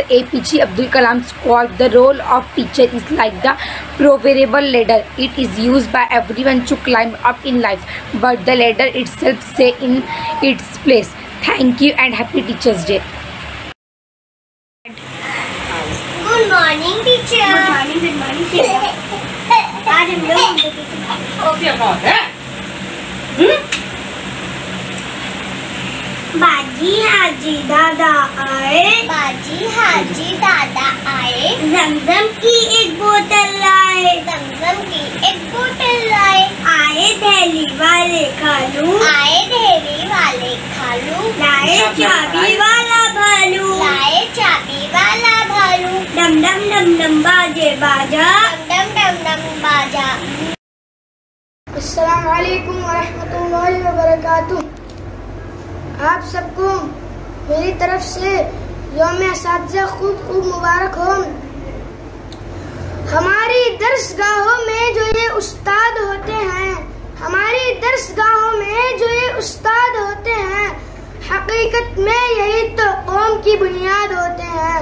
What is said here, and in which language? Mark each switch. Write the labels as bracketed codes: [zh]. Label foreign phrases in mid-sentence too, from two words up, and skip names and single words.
[en] APJ Abdul Kalam's quote, "The role of teacher is like the proverbial ladder. It is used by everyone to climb up in life, but the ladder itself stays in its place." Thank you and happy Teachers Day. Good morning teacher. Good morning teacher. [hi] आज हम लोग बाजी हाजी दादा आए, बाजी हाजी दादा आए, जमजम की एक बोतल लाए, जमजम की एक बोतल लाए, आए दिल्ली वाले खालू, आए दिल्ली वाले खालू, लाए चाबी वाला भालू, लाए चाबी वाला भालू, डम डम डम डम बाजे बाजा, डम डम डम बाजा। [ar] السلام عليكم ورحمة الله وبركاته. [hi] आप सबको मेरी तरफ से [ar] يوم أساتذة [hi] खूब मुबारक हो। हमारी दर्सगाहों में जो ये उस्ताद होते हैं, हमारी दर्सगाहों में जो ये उस्ताद होते हैं, हकीकत में यही तो कौम की बुनियाद होते हैं।